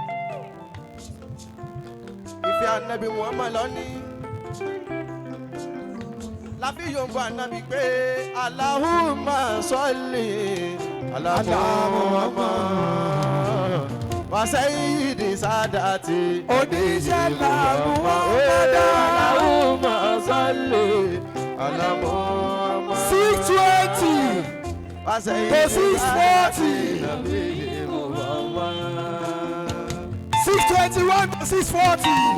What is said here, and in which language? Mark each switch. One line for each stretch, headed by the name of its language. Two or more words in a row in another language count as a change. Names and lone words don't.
Yoruba: Ìfẹ́ ànábì Muhammad lọ́ní. Láfi yòǹbó ànábì pé
Arabic: اللهم صل على محمد. وسيدي ساداتي
Yoruba: Oníṣẹ́ ńlá Muhammad.
Arabic: اللهم صل على محمد.
English: 620
Arabic: وسيدي
English: to 640.
Arabic: نبي محمد.
English: 621 to 640.